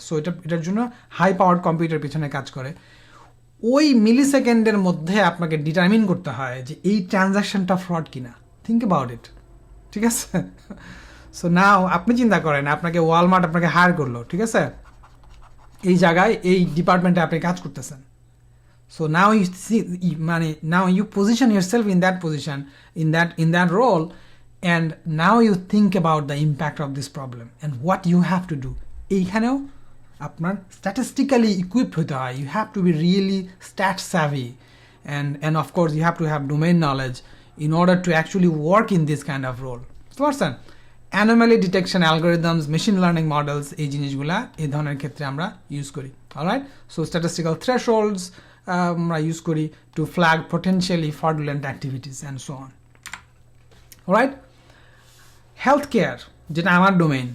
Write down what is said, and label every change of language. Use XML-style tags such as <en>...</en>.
<bn>So এটার জন্য high power computer পিছনে কাজ করে। ওই মিলি সেকেন্ডের মধ্যে আপনাকে ডিটারমিন করতে হয় যে এই ট্রানজ্যাকশনটা ফ্রড কিনা।</bn> <en>think about it,</en> <bn>ঠিক আছে? সো নাও আপনি চিন্তা করেন, আপনাকে ওয়ালমার্ট আপনাকে হায়ার করলো, ঠিক আছে? এই জায়গায় এই ডিপার্টমেন্টে আপনি কাজ করতেছেন।</bn> <en>So now you see, now you position yourself in that position, in that role, and now you think about the impact of this problem and what you have to do.</en> <bn>এইখানেও আপনার statistically equipped হতে হয়.</bn> <en>You have to be really stat savvy, and of course you have to have domain knowledge in order to actually work in this kind of role.</en> <bn>বুঝতে পারছেন?</bn> <en>Anomaly detection algorithms, machine learning models,</en> <bn>এই জিনিসগুলা এই ধরনের ক্ষেত্রে আমরা use করি।</bn> <en>Alright, so statistical thresholds</en> <bn>আমরা ইউজ করি</bn> <en>To flag potentially fraudulent activities and so on.</en> <bn>Right, health care যেটা আমার ডোমেইন।</bn>